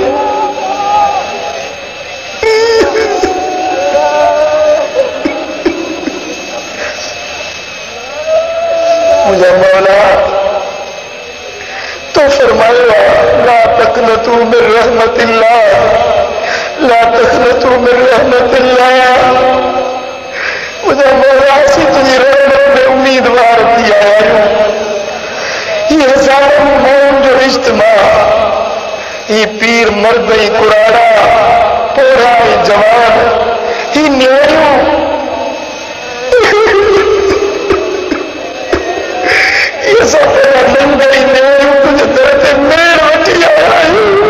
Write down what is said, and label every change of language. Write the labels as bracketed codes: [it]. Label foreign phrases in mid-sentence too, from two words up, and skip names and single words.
[sd] मुझे मौला, तो फरमाया [ar] لا تقنطوا من رحمة الله, لا تقنطوا من رحمة الله. [sd] मुझे मौला, असीं तुंहिंजी रहमत में उम्मीदवार थी आया आहियूं। ही हज़ारनि माण्हुनि जो इज्तिमा, ही पीर मर्द ऐं कुराड़ा, पोड़ा ऐं जवान, ही न्याणियूं, असां पंहिंजा नंढा ई न्याणियूं तुंहिंजे दर ते मेड़ वठी आया आहियूं।